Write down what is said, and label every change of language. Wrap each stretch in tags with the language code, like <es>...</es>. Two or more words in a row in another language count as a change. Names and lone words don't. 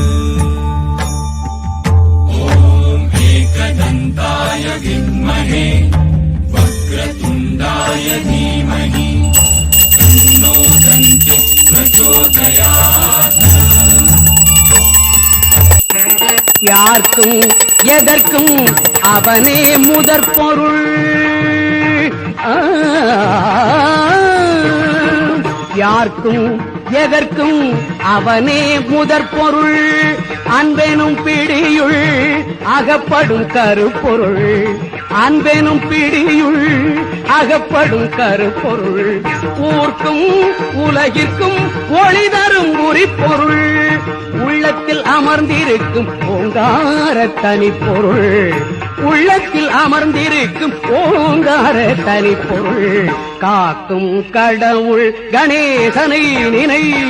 <sa>ॐ एकदन्ताय विद्महे वक्रतुण्डाय धीमहि तन्नो दन्तिः प्रचोदयात्</sa> <ta>யார்க்கும் எதற்கும் அவனே முதற் பொருள் யார் யாருக்கும் எதற்கும் அவனே முதற் பொருள் அன்பெனும் பிடியுள் அகப்படும் கருப்பொருள் அன்பெனும் பிடியுள் அகப்படும் கருப்பொருள் ஊர்க்கும் உலகிற்கும் ஒளி தரும் உரிப்பொருள் உள்ளத்தில் அமர்ந்திருக்கும் ஓங்கார தனிப்பொருள் உள்ளத்தில் அமர்ந்திருக்கும் ஓங்கார தனிப்பொருள் காக்கும் கடவுள் கணேசனை நினை</ta>